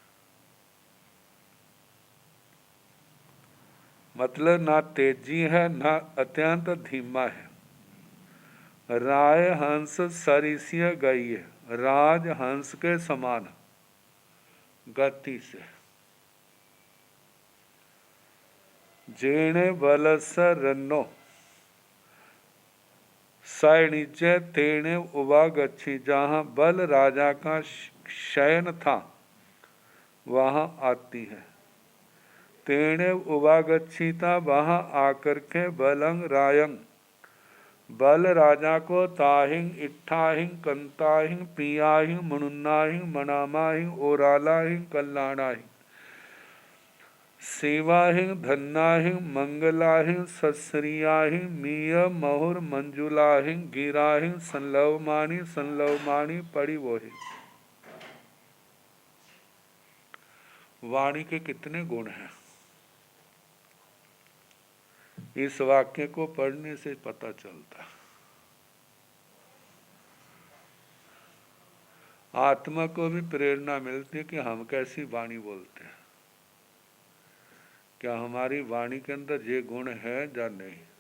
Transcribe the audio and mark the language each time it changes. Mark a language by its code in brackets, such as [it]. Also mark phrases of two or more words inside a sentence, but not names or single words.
[hi] मतलब ना तेजी है ना अत्यंत धीमा है। [pra] राय हंस सरिसिय गई [hi] है, राज हंस के समान गति से। [pra] जेणे बलस रन्नो सैनिजय तेणे उवागच्छी, [hi] जहाँ बल राजा का शयन था वहाँ आती है। [pra] तेणे उवागच्छीता [hi] वहाँ आकर के [pra] बलंग रायंग, [hi] बल राजा को [pra] ताहिंग इट्ठाहिंग कंताहिंग पियाहिंग मनुन्नाहिंग मनामाहिंग ओरालाहिंग कल्याणाहिंग सेवाहिंग धन्नाहिंग मंगलाहिंग सत्सरियाहिंग मीय महुर मंजुलाहिंग गिराहिंग संलवमाणी परिवोहि। [hi] वाणी के कितने गुण हैं, इस वाक्य को पढ़ने से पता चलता है। आत्मा को भी प्रेरणा मिलती है कि हम कैसी वाणी बोलते हैं, क्या हमारी वाणी के अंदर ये गुण है या नहीं।